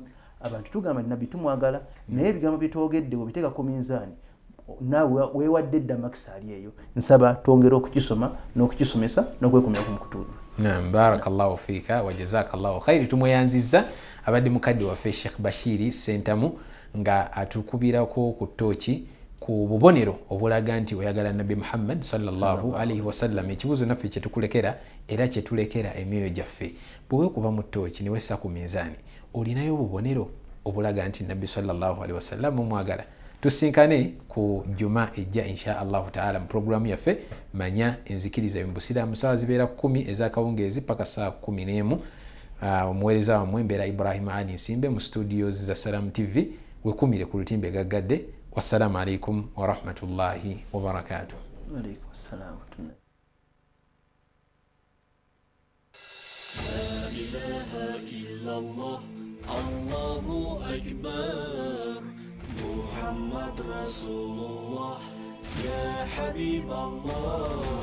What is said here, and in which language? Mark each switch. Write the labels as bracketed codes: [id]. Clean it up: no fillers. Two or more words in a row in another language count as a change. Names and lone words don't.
[lg] Abantu tugamba nti nabbi tumwagala naye ebigambo bye twogedde bw'obiteeka ku minzaani naawe weewadde edda makisa ali eyo. Nsaba twongere okukisoma n'okukisomesa n'okwekomera ku mukutuudu. Naam, [ar] بارك الله فيك وجزاك الله خيرا. [lg] Tumweyanzizza abadde mukadde waffe Sheikh Bashiri Sentamu nga atukubirako ku ttooki ku bubonero obulaga nti oyagala Nabbi Muhammad [ar] صلى الله عليه وسلم. [lg] Ekibuuzo naffe kye tukulekera era kye tulekera emyoyo gyaffe, bwe weekuba mu ttooki ne wessa ku minzaani olinayo obubonero obulaga nti Nabbi [ar] صلى الله عليه وسلم [lg] omwagala? Tusinkane ku juma ejja [ar] إن شاء الله تعالى [lg] mu programu yaffe manya enzikiriza y'Obusiraamu sawa zibeera 10 ez'akawungeezi paka saa 11. Omuweereza wammwe mbeera Ibrahim Ali Nsimbe mu studios za Salaamu TV. Wekumire ku lutimbe gaggadde. [ar] والسلام عليكم ورحمة الله وبركاته. وعليكم السلام ورحمة الله. لا إله إلا الله، الله أكبر، محمد رسول الله, يا حبيب الله,